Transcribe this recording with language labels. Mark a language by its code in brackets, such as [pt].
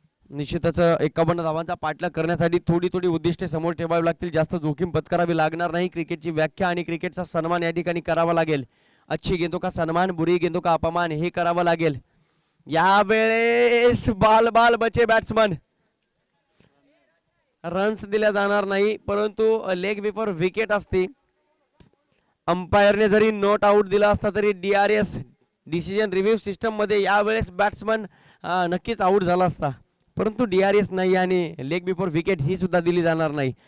[mr] निश्चितच 51 धावांचा पाठलाग करण्यासाठी थोडी उद्दिष्टे समोर ठेवावी लागतील. जास्त जोखीम पत्करावी लागणार नाही. क्रिकेटची व्याख्या आणि क्रिकेटचा सन्मान या ठिकाणी करावा लागेल. [hi] अच्छी गेंदों का सन्मान, बुरी गेंदों का अपमान [mr] हे करावं लागेल. [hi] यावेळेस बाल बाल बचे बॅट्समन. [mr] रन्स दिल्या जाणार नाही, परंतु लेग बिफोर विकेट असते. अंपायरने जरी नॉट आउट दिला असता तरी DRS डिसिजन रिव्ह्यू सिस्टम मध्ये यावेळेस बॅट्समन नक्कीच आउट झाला असता, परंतु DRS नाही आणि लेग बिफोर विकेट ही सुद्धा दिली जाणार नाही.